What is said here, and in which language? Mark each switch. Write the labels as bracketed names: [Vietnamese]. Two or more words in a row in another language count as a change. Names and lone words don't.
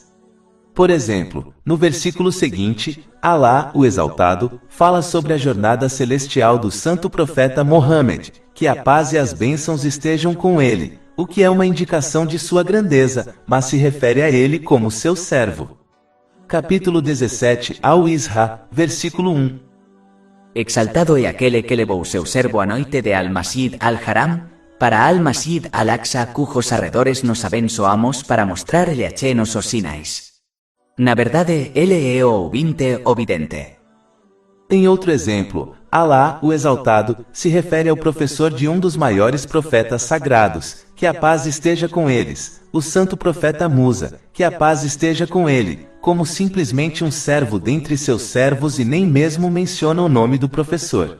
[Portuguese] Por exemplo, no versículo seguinte, Alá, o Exaltado, fala sobre a jornada celestial do santo profeta Mohammed, que a paz e as bênçãos estejam com ele, o que é uma indicação de sua grandeza, mas se refere a ele como seu servo. Capítulo 17, Al-Isra, versículo 1. Exaltado é aquele que levou seu servo à noite de Al-Masjid al-Haram, para Al-Masjid al-Aqsa, cujos arredores nos abençoamos para mostrar-lhe a nosos sinais. Na verdade, ele é o ouvinte ovidente. Em outro exemplo, Alá, o Exaltado, se refere ao professor de um dos maiores profetas sagrados, que a paz esteja com eles, o santo profeta Musa, que a paz esteja com ele, como simplesmente um servo dentre seus servos e nem mesmo menciona o nome do professor.